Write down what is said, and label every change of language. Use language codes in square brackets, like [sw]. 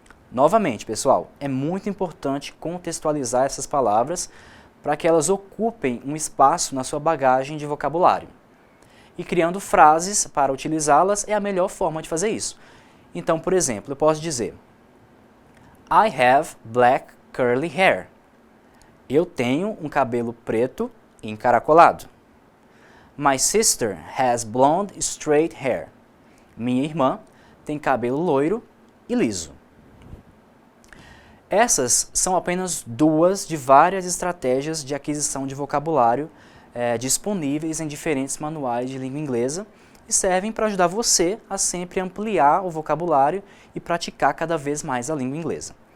[pt] Novamente, pessoal, é muito importante contextualizar essas palavras para que elas ocupem um espaço na sua bagagem de vocabulário. E criando frases para utilizá-las é a melhor forma de fazer isso. Então, por exemplo, eu posso dizer [en] I have black curly hair. [pt] Eu tenho um cabelo preto e encaracolado. [en] My sister has blonde straight hair. [pt] Minha irmã tem cabelo loiro e liso. Essas são apenas duas de várias estratégias de aquisição de vocabulário disponíveis em diferentes manuais de língua inglesa e servem para ajudar você a sempre ampliar o vocabulário e praticar cada vez mais a língua inglesa.